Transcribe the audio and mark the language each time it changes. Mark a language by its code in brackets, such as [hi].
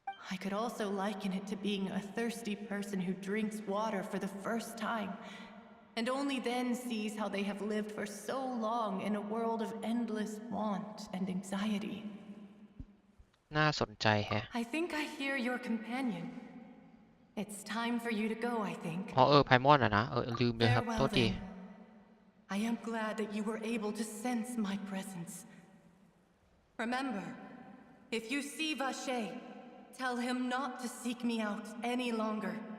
[en] I could also liken it to being a thirsty person who drinks water for the first time, and only then sees how they have lived for so long in a world of endless want and anxiety. [th] น่าสนใจแฮะ [en] I think I hear your companion. It's time for you to go, I think. [th] อ๋อไพมอนอ่ะนะลืมเลยครับ โทษ [en] Farewell [th] ที [en] then. I am glad that you were able to sense my presence. Remember, if you see Vache, tell him not to seek me out any longer.